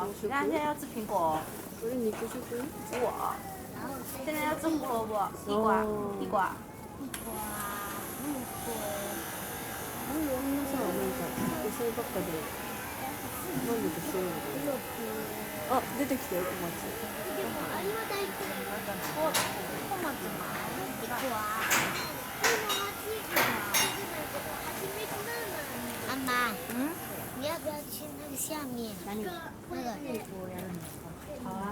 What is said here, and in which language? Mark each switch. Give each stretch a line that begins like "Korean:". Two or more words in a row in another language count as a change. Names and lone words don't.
Chinese: 你看现在要吃苹果，我现在要吃胡萝卜、地瓜、地瓜。
Japanese: あ、出てきたよ、小松。
Chinese: 妈妈，你要不要去那个下面？哪里？那个。好啊，